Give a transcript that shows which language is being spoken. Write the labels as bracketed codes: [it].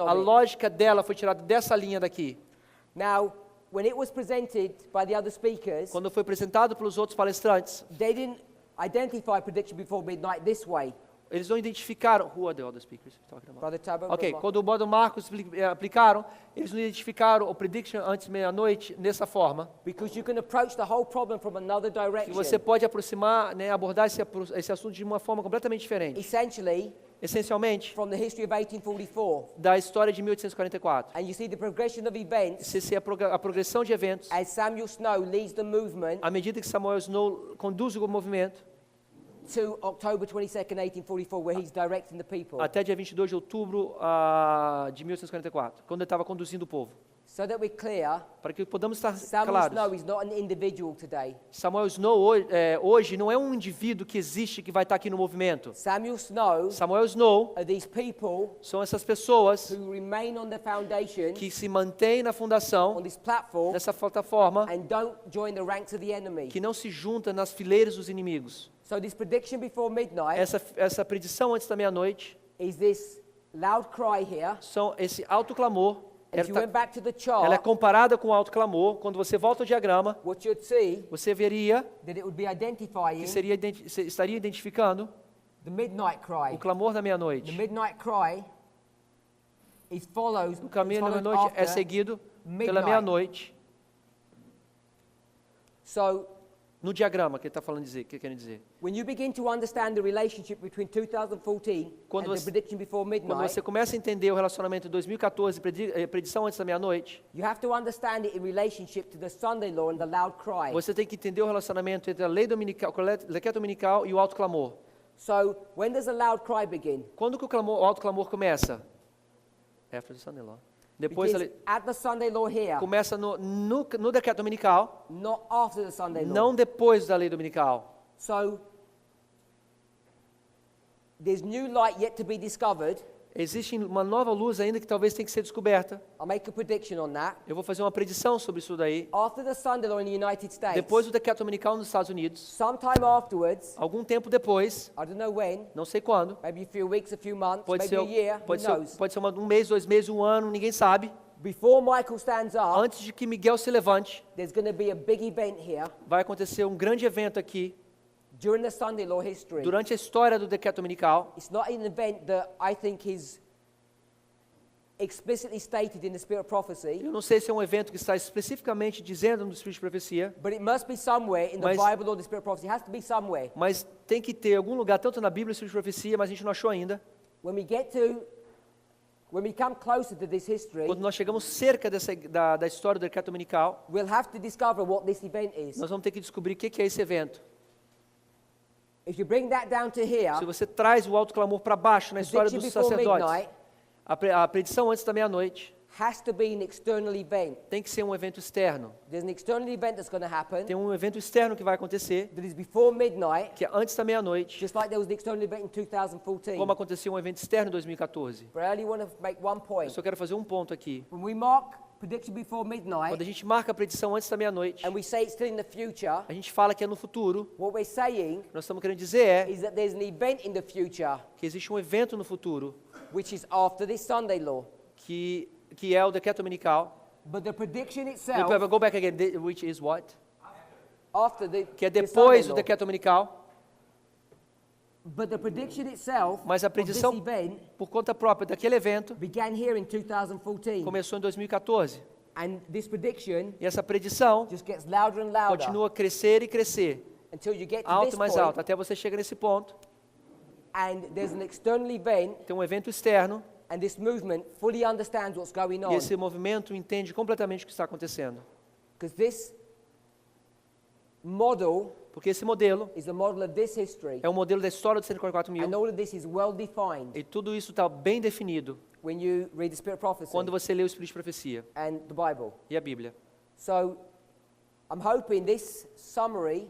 [en] a of it. [pt] lógica dela foi tirada dessa linha daqui. [en] Now, when it was presented by the other speakers, [pt] Quando foi apresentado pelos outros palestrantes, [en] they didn't identify prediction before midnight this way. [pt] eles não identificaram. [en] Who are the other speakers talking about? Brother Tabo, Ok, Brother [pt] quando o Brother Marcos aplicaram, eles não identificaram o prediction antes da meia-noite dessa forma. [en] because you can approach the whole problem from another [pt] Que [en] direction. [pt] você pode aproximar, né, abordar esse assunto de uma forma completamente diferente. [en] Essentially, [pt] Essencialmente, [en] from the history of 1844. [pt] da história de 1844. [en] And you see the progression of events [pt] Se a progressão de eventos, [en] as Samuel Snow leads the movement [pt] à medida que Samuel Snow conduz o movimento, [en] to October 22nd, 1844, where he's directing the people. [pt] até dia 22 de outubro de 1844, quando ele estava conduzindo o povo. [en] So that we're clear, [pt] Para que podamos estar [en] Samuel Snow [pt] claros. [en] is not an individual today. [pt] Samuel Snow hoje não é um indivíduo que existe que vai estar aqui no movimento. Samuel Snow Samuel Snow [en] are these people [pt] são essas pessoas [en] who remain on the foundation, [pt] que se mantêm na fundação, [en] on this platform, [pt] nessa plataforma, [en] and don't join the ranks of the enemy. [pt] que não se junta nas fileiras dos inimigos. [en] So this prediction before midnight [pt] Essa predição antes da meia-noite [en] is this loud cry here. [pt] são esse alto clamor. [en] If you went back to the [pt] Ela é [en] chart, [pt] comparada com o alto clamor. Quando você volta ao diagrama, [en] what you'd see [pt] você veria [en] that it would be [pt] que [en] identifying [pt] estaria identificando [en] the midnight cry. [pt] o clamor da [en] The [pt] meia-noite. [en] midnight cry is follows, [pt] O caminho da [en] is followed [pt] meia-noite é [en] after [pt] seguido pela [en] midnight. [pt] meia-noite. [en] So [pt] No diagrama que ele está falando que quer dizer. [en] when you begin to understand the relationship between 2014 [pt] Quando [en] and the [pt] você- [en] prediction before [pt] Quando [en] midnight, [pt] você começa a entender o relacionamento de 2014, predição antes da meia-noite, [en] you have to understand it in relationship to the Sunday law and the loud cry. [pt] você tem que entender o relacionamento entre a lei dominical, decreto dominical e o alto clamor. [en] So when does the loud cry begin? [pt] Quando que o alto clamor começa? [en] After the Sunday law. [pt] Depois da [en] Begins [pt] lei, [en] at the Sunday law here, [pt] começa no decreto dominical, [en] not after the Sunday law. [pt] não depois da lei dominical. [en] So there's new light yet to be discovered. [pt] Existe uma nova luz ainda que talvez tenha que ser descoberta. [en] I'll make a prediction on that. [pt] Eu vou fazer uma predição sobre isso daí. [en] After the Sunday law in the United States, [pt] Depois do decreto dominical nos Estados Unidos, [en] sometime afterwards, [pt] algum tempo depois, [en] I don't know when, [pt] não sei quando, [en] maybe a few weeks, a few months, [pt] pode [en] maybe [pt] ser, [en] a year, who knows? [pt] pode ser um mês, 2 meses, um ano, ninguém sabe. [en] Before Michael stands up, [pt] Antes de que Miguel se levante, [en] there's going to be a big event here [pt] vai acontecer um grande evento aqui, [en] during the Sunday law history. [pt] durante a história do decreto dominical. [en] It's not an event that I think is explicitly stated in the spirit of prophecy, [pt] Eu não sei se é um evento que está especificamente dizendo no Espírito de Profecia, [en] but it must be somewhere in the [pt] Mas- [en] Bible or the spirit of prophecy. It has to be somewhere. [pt] mas tem que ter algum lugar, tanto na Bíblia, no Espírito de Profecia, mas a gente não achou ainda. [en] When we come closer to this history, [pt] Quando nós chegamos cerca da história do decreto dominical, [en] we'll have to discover what this event is. [pt] nós vamos ter que descobrir o que é esse evento. [en] If you bring that down to here, [pt] Se você traz o alto clamor para baixo na história [en] prediction [pt] dos [en] before [pt] sacerdotes, [en] midnight, [pt] a predição antes da meia-noite, [en] has to be an external event. [pt] tem que ser um evento externo. [en] There's an external event that's going to happen [pt] Tem um evento externo que vai acontecer, [en] that is before midnight, [pt] que é antes da meia-noite, [en] just like there was an external event in 2014. [pt] como aconteceu um evento externo em 2014. [en] But I only want to make one [pt] Eu [en] point. [pt] só quero fazer um ponto aqui. [en] When we mark prediction before [pt] Quando [en] midnight [pt] a gente marca a predição antes da meia-noite, [en] and we say it's still in the future, [pt] a gente fala que é no futuro. [en] what we're saying [pt] O que nós estamos querendo dizer é [en] is that there's an event in the future [pt] que existe um evento no futuro, [en] which is after this Sunday law. [pt] que é o decreto dominical. [en] But the prediction itself, Go back again, which is what? after [pt] Que é [en] the [pt] depois [en] Sunday [pt] do [en] law. [pt] decreto dominical, [en] But the prediction itself [pt] mas a [en] of this [pt] predição [en] event [pt] por conta própria daquele evento [en] began here in 2014. [pt] começou em 2014. [en] And this prediction [pt] E essa predição [en] just gets louder and louder [pt] continua a crescer e crescer, [en] until you get to [pt] alto [en] this [pt] e mais [en] point, [pt] alto, até você chegar nesse ponto. [en] and there's an external event, [pt] Tem um evento externo [en] and this movement fully understands what's going [pt] e [en] on. [pt] esse movimento entende completamente o que está acontecendo. [en] Because this model [pt] Porque esse modelo [en] is the model of this history. [pt] é o modelo da história dos 144 mil. [en] And all of this is well defined [pt] E tudo isso está bem definido [en] when you read the Spirit of Prophecy [pt] quando você lê o Espírito de Profecia [en] and the Bible. [pt] e a Bíblia. [en] So I'm hoping this summary